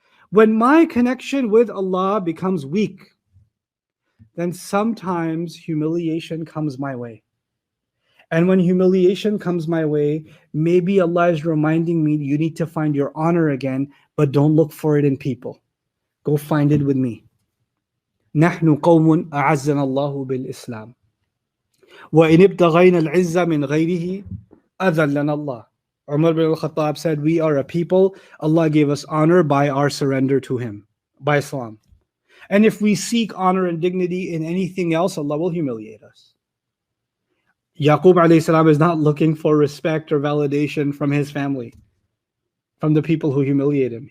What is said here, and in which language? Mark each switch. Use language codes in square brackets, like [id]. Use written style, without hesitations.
[en] When my connection with Allah becomes weak, then sometimes humiliation comes my way. And when humiliation comes my way, maybe Allah is reminding me you need to find your honor again, but don't look for it in people. Go find it with me. [ar] نحن قوم أعزنا الله بالإسلام وإن ابتغينا العزة من غيره أذلنا الله. [en] Umar bin al-Khattab said, we are a people, Allah gave us honor by our surrender to Him, by Islam. And if we seek honor and dignity in anything else, Allah will humiliate us. Yaqub alayhi salam is not looking for respect or validation from his family, from the people who humiliate him.